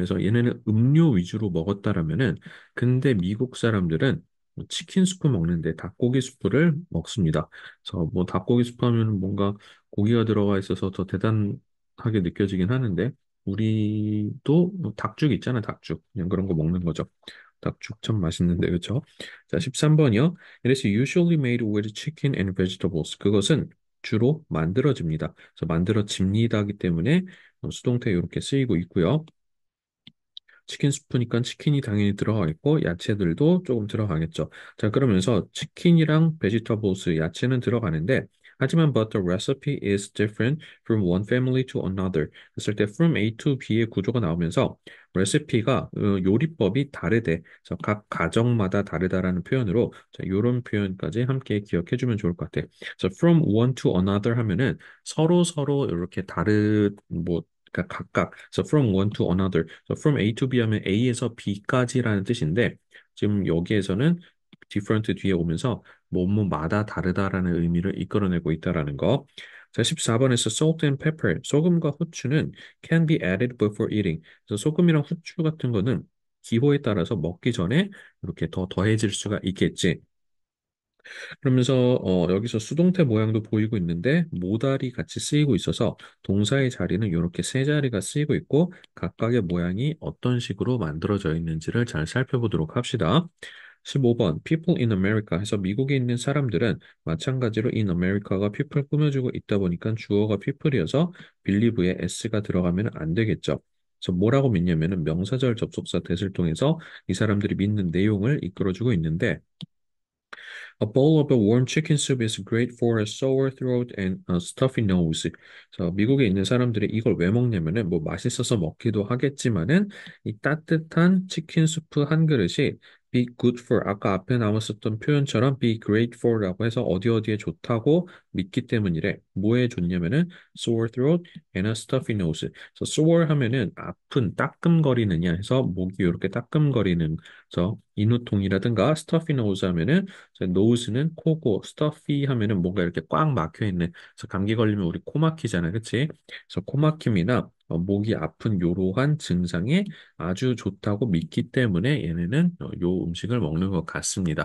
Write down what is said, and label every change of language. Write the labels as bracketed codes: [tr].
[ko] 그래서 얘네는 음료 위주로 먹었다라면은 근데 미국 사람들은 뭐 치킨 수프 먹는데 닭고기 수프를 먹습니다. 그래서 뭐 닭고기 수프 하면 뭔가 고기가 들어가 있어서 더 대단하게 느껴지긴 하는데 우리도 뭐 닭죽 있잖아, 닭죽. 그냥 그런 거 먹는 거죠. 닭죽 참 맛있는데 그렇죠? 자, 13번이요. [en] It is usually made with chicken and vegetables. [ko] 그것은 주로 만들어집니다. 그래서 만들어집니다기 때문에 수동태 이렇게 쓰이고 있고요. 치킨 스프니까 치킨이 당연히 들어가 있고 야채들도 조금 들어가겠죠. 자, 그러면서 치킨이랑 베지터블스 야채는 들어가는데 하지만 [en] but the recipe is different from one family to another. [ko] 했을 때 from A to B의 구조가 나오면서 레시피가 요리법이 다르대. 그래서 각 가정마다 다르다라는 표현으로 자, 이런 표현까지 함께 기억해 주면 좋을 것 같아. 그래서 from one to another 하면은 서로 서로 이렇게 다른 뭐 그러니까 각각 [en] so from one to another so from A to B [ko] 하면 A에서 B까지라는 뜻인데 지금 여기에서는 different 뒤에 오면서 뭐뭐마다 다르다라는 의미를 이끌어내고 있다라는 거. 자, 14번에서 [en] salt and pepper [ko] 소금과 후추는 [en] can be added before eating. [ko] 그래서 소금이랑 후추 같은 거는 기호에 따라서 먹기 전에 이렇게 더 더해질 수가 있겠지. 그러면서 여기서 수동태 모양도 보이고 있는데 모달이 같이 쓰이고 있어서 동사의 자리는 이렇게 세 자리가 쓰이고 있고 각각의 모양이 어떤 식으로 만들어져 있는지를 잘 살펴보도록 합시다. 15번 People in America 해서 미국에 있는 사람들은 마찬가지로 in America가 people 꾸며주고 있다 보니까 주어가 people이어서 believe에 s가 들어가면 안 되겠죠. 그래서 뭐라고 믿냐면은 명사절 접속사 that을 통해서 이 사람들이 믿는 내용을 이끌어주고 있는데 [en] A bowl of a warm chicken soup is great for a sore throat and a stuffy nose. [ko] 그래서 미국에 있는 사람들이 이걸 왜 먹냐면은 뭐 맛있어서 먹기도 하겠지만은 이 따뜻한 치킨 수프 한 그릇이 be good for 아까 앞에 나왔었던 표현처럼 be great for라고 해서 어디 어디에 좋다고 믿기 때문이래. 뭐에 좋냐면은 [en] sore throat and a stuffy nose. [ko] 그래서 sore 하면은 아픈 따끔거리느냐 해서 목이 이렇게 따끔거리는 그래서 인후통이라든가 stuffy nose 하면은 노즈는 코고 스터피 하면은 뭔가 이렇게 꽉 막혀 있는 그래서 감기 걸리면 우리 코 막히잖아 그치? 그래서 코 막힘이나 목이 아픈 요러한 증상에 아주 좋다고 믿기 때문에 얘네는 요 음식을 먹는 것 같습니다.